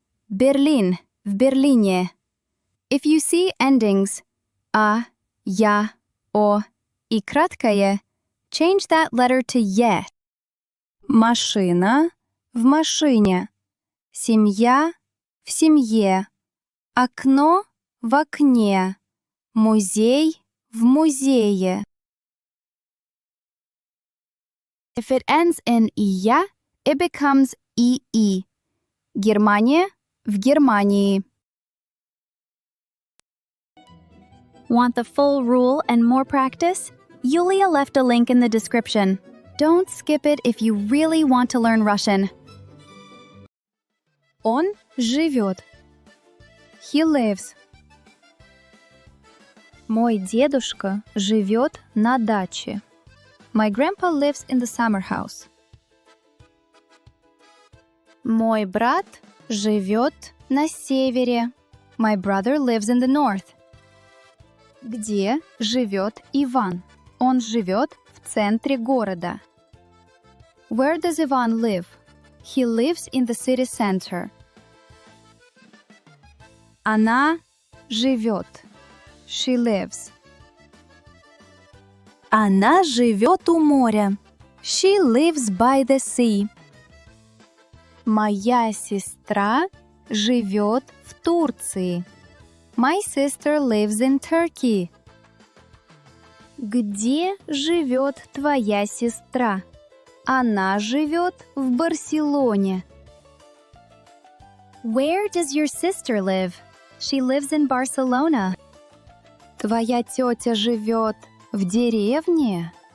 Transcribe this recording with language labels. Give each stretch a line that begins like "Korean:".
Russian: Berlin, в Берлине.
English: If you see endings a, ya, o
Russian: и краткое,
English: change that letter to ye.
Russian: Машина, в машине. Семья, в семье. Окно, в окне. Музей, в музее.
English: If it ends in iya, it becomes ii.
Russian: Германия, в Германии.
English: Want the full rule and more practice? Yulia left a link in the description. Don't skip it if you really want to learn Russian.
Russian: Он живет.
English: He lives.
Russian: Мой дедушка живет на даче.
English: My grandpa lives in the summer house.
Russian: Мой брат живет на севере.
English: My brother lives in the north.
Russian: Где живет Иван? Он живет в центре города.
English: Where does Ivan live? He lives in the city center.
Russian: Она живет.
English: She lives.
Russian: Она живет у моря.
English: She lives by the sea.
Russian: Моя сестра живет в Турции.
English: My sister lives in Turkey.
Russian: Где живет твоя сестра? Она живет в Барселоне.
English: Where does your sister live? She lives in Barcelona.
Russian: Твоя тетя живет в деревне?